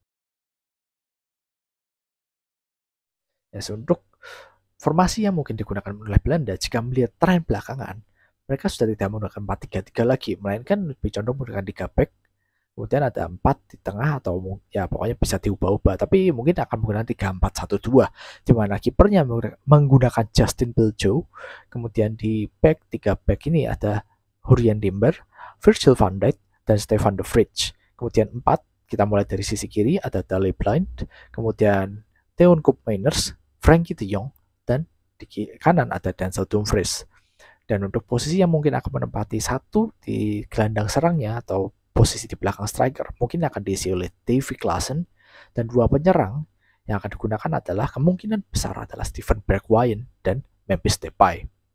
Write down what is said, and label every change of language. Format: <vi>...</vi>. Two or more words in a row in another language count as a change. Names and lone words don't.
<id>Yes, untuk formasi yang mungkin digunakan oleh Belanda, jika melihat tren belakangan, mereka sudah tidak menggunakan 4-3-3 lagi, melainkan lebih condong menggunakan 3 back, kemudian ada 4 di tengah, atau ya pokoknya bisa diubah-ubah, tapi mungkin akan menggunakan 3-4-1-2, di mana kipernya menggunakan Justin Biljo, kemudian di back 3 back ini ada Jurrien Timber, Virgil van Dijk, dan Stefan de Vrij. Kemudian 4, kita mulai dari sisi kiri ada Daley Blind, kemudian Teun Koopmeiners, Frenkie de Jong, dan di kanan ada Denzel Dumfries. Dan untuk posisi yang mungkin akan menempati satu di gelandang serangnya atau posisi di belakang striker, mungkin akan diisi oleh Davy Klaassen, dan 2 penyerang yang akan digunakan adalah kemungkinan besar adalah Steven Bergwijn dan Memphis Depay.</id>